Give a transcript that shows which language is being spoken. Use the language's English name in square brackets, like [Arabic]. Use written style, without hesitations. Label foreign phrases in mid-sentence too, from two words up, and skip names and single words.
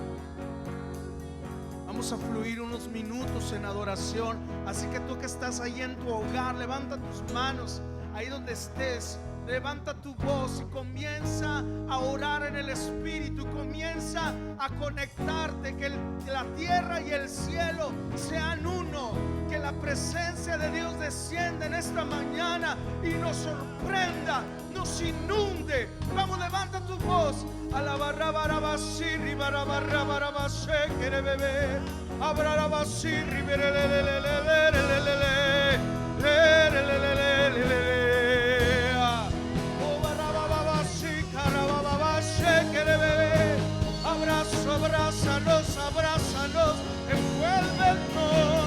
[Spanish] Vamos a fluir unos minutos en adoración, así que tú que estás ahí en tu hogar, levanta tus manos, ahí donde estés, levanta tu voz y comienza a orar en el Espíritu, comienza a conectarte, que la tierra y el cielo sean uno, que la presencia de Dios descienda en esta mañana y nos sorprenda, nos inunde. Vamos, levanta tu voz. Alabarrabarabasirri, barabarrabarabashe, bebé. Abrarabasirri, berelelelelelelelele. Oh, barabababasi, carabababashe, bebé. Abrazo, abrázanos, abrázanos, envuélvenos.